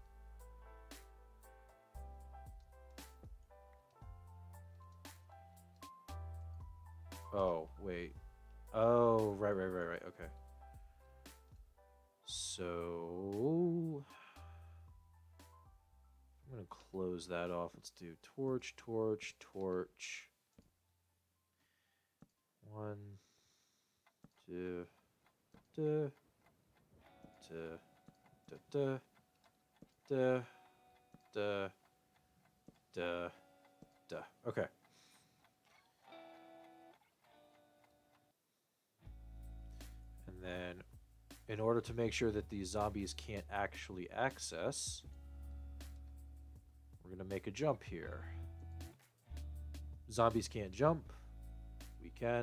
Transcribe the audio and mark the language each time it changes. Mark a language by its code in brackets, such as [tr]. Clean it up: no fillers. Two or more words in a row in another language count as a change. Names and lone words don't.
[en] Oh, wait. Oh, right. Okay. So I'm going to close that off. Let's do torch. 1, 2, duh, duh, duh, duh, duh, duh, duh. Okay. And then in order to make sure that these zombies can't actually access, we're going to make a jump here. Zombies can't jump. We can.